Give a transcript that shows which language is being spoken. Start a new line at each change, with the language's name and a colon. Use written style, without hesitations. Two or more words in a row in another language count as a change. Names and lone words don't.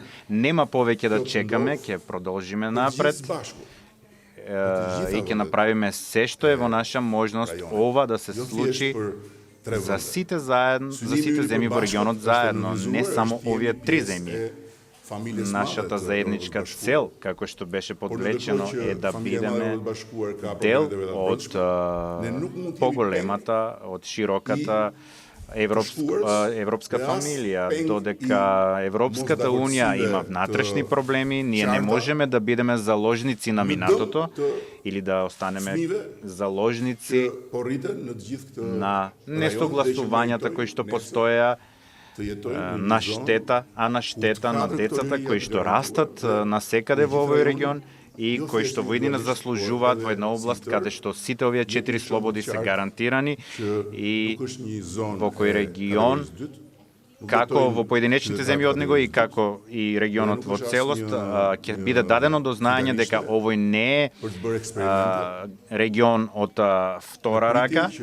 Macedonian: Нема повеќе да чекаме, ќе продолжиме напред и ќе направиме се што е во наша можност ова да се случи за сите земји во регионот заедно, не само овие три земји.
Albanian: familjes
Macedonian: Нашата
Albanian: male të
Macedonian: заедничка
Albanian: Bashkuar,
Macedonian: цел, како што беше
Albanian: por në
Macedonian: подвечено,
Albanian: ndërkohë që
Macedonian: е да
Albanian: familja
Macedonian: бидеме
Albanian: madhe e Bashkuar ka
Macedonian: дел
Albanian: problemet e veta të
Macedonian: од
Albanian: brendshme, ne nuk mund të jemi
Macedonian: поголемата, од широката европска фамилија, додека Европската унија има внатрешни проблеми, ние не можеме да бидеме заложници на минатото или да останеме заложници
Albanian: po rriten në të gjithë këtë
Macedonian: на несогласувањата кои што постоеа на штета, на штета на децата кои што растат насекаде во овој регион и кои што воедина заслужуваат во една област каде што сите овие 4 слободи се гарантирани и во кој регион како во поединечните земји од него и како и регионот во целост ќе биде дадено до знаење дека овој не е регион од втора рака,